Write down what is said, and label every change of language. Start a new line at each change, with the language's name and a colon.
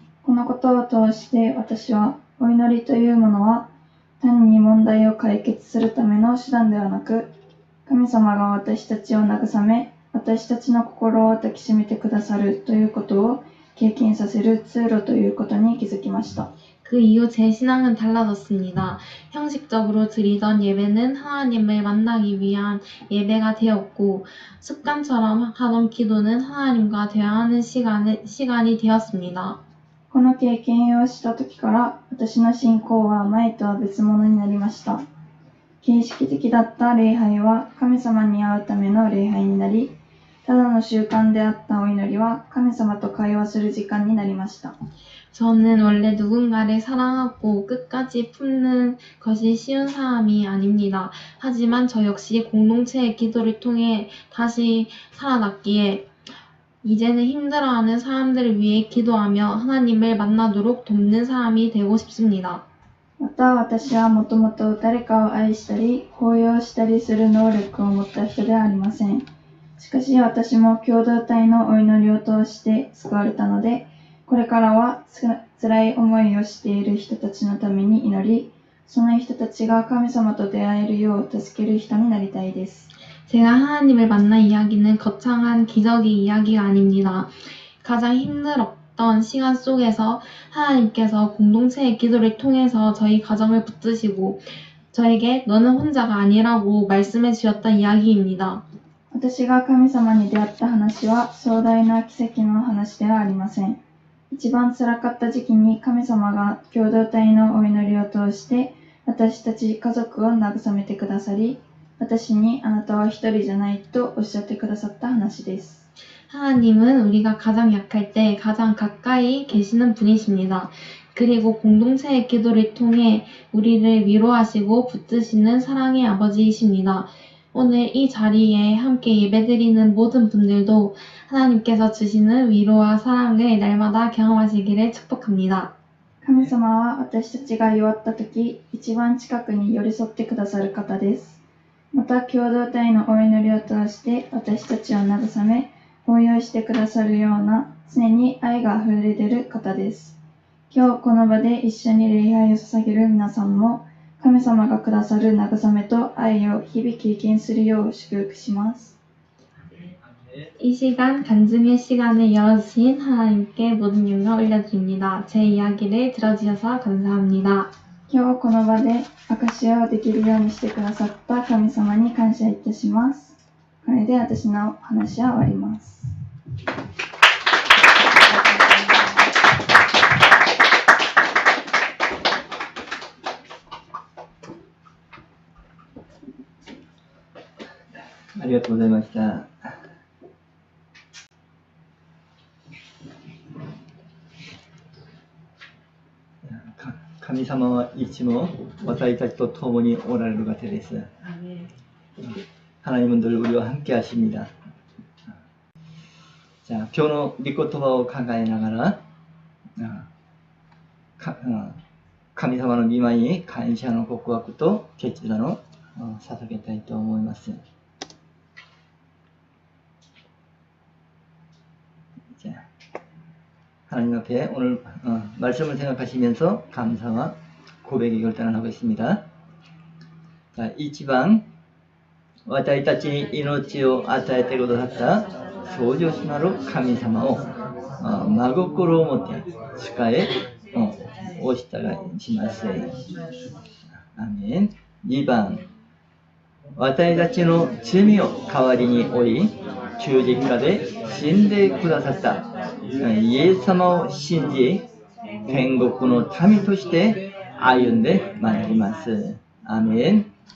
Japanese: このことを通して私はお祈りというものは単に問題を解決するための手段ではなく、神様が私たちを慰め、私たちの心を抱きしめてくださるということを経験させる通路ということに気づきました。
Korean: 그 이후 제 신앙은 달라졌습니다. 형식적으로 드리던 예배는 하나님을 만나기 위한 예배가 되었고 습관처럼 하던 기도는 하나님과 대화하는 시간이 되었습니다.
Japanese: この経験をした時から私の信仰は前とは別物になりました。形式的だった礼拝は神様に会うための礼拝になり、ただの習慣であったお祈りは神様と会話する時間になりました。
Korean: 저는 원래 누군가를 사랑하고 끝까지 품는 것이 쉬운 사람이 아닙니다. 하지만 저 역시 공동체의 기도를 통해 다시 살아났기에 이제는 힘들어하는 사람들을 위해 기도하며 하나님을 만나도록 돕는 사람이 되고 싶습니다.
Japanese: また私はもともと誰かを愛したり、抱擁したりする能力を持った人ではありません。しかし私も共同体のお祈りを通して救われたので、これからは辛い思いをしている人たちのために祈り、その人たちが神様と出会えるよう助ける人になりたいです。
Korean: 제가 하나님을 만난 이야기는 거창한 기적의 이야기가 아닙니다. 가장 힘들었던 시간 속에서 하나님께서 공동체의 기도를 통해서 저희 가정을 붙드시고 저에게 너는 혼자가 아니라고 말씀해 주셨던 이야기입니다.
Japanese: 私が神様に出会った話は壮大な奇跡の話ではありません。一番辛かった時期に神様が共同体のお祈りを通して私たち家族を慰めてくださり、私にあなたは一人じゃないとおっしゃってくださった話です。
Korean: 하나님은 우리가 가장 약할 때 가장 가까이 계시는 분이십니다. 그리고 공동체의 기도를 통해 우리를 위로하시고 붙드시는 사랑의 아버지이십니다. 오늘 이 자리에 함께 예배드리는 모든 분들도 하나님께서 주시는 위로와 사랑을 날마다 경험하시기를 축복합니다.
Japanese: 神様は私たちが弱った時、一番近くに寄り添ってくださる方です。また共同体のお祈りを通して私たちを慰め、抱擁してくださるような常に愛が溢れ出る方です。今日この場で一緒に礼拝を捧げる皆さんも神様がくださる慰めと愛を日々経験するよう祝福します。 이 시간 간증의 시간을 열어주신 하나님께 모든 영광 올려드립니다. 제 이야기를 들어주셔서 감사합니다. 今日この場で証しをできるようにしてくださった神様に感謝いたします。これで私の話は終わります。ありがとうございました。神様はいつも私たちと共におられる方です。
Korean: 하나님은 늘 우리와 함께 하십니다.
Japanese: 자, 今日の御言葉を考えながら神様の御前に感謝の告白と決断を捧げたいと思います。
Korean: 자, 하나님 앞에 오늘 말씀을 생각하시면서 감사와 고백의 결단을 하고 있습니다. 자, 이 지방
Japanese: 私たちに命を与えてくださった創造主なる神様を真心を持って使えお従いします。アメン。 2番、私たちの罪を代わりに負い十字架で死んでくださったイエス様を信じ天国の民として歩んでまいります。アメン。